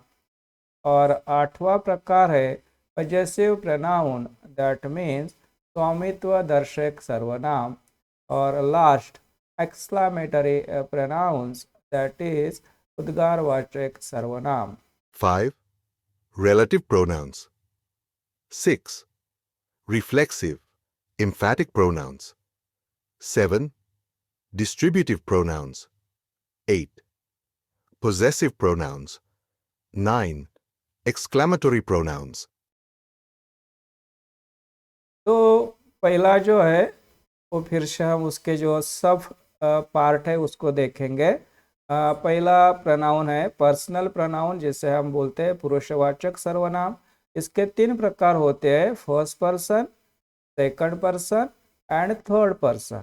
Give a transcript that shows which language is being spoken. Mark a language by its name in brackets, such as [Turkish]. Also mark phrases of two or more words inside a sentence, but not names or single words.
[Hindi] और आठवां प्रकार है [English] possessive pronoun, that means [Hindi] स्वामित्व दर्शक सर्वनाम। और [English] last exclamatory pronouns, that is [Hindi] उद्गारवाचक सर्वनाम। [English] 5. Relative pronouns. 6. Reflexive, emphatic pronouns. 7. Distributive pronouns. 8. Possessive pronouns. 9. Exclamatory pronouns. [Hindi] तो पहला जो है वो फिर से हम उसके जो सब पार्ट है उसको देखेंगे। पहला प्रोनाउन है [English] personal pronoun, [Hindi] जिसे हम बोलते हैं पुरुषवाचक सर्वनाम। इसके 3 प्रकार होते हैं, [English] first person, second person and third person.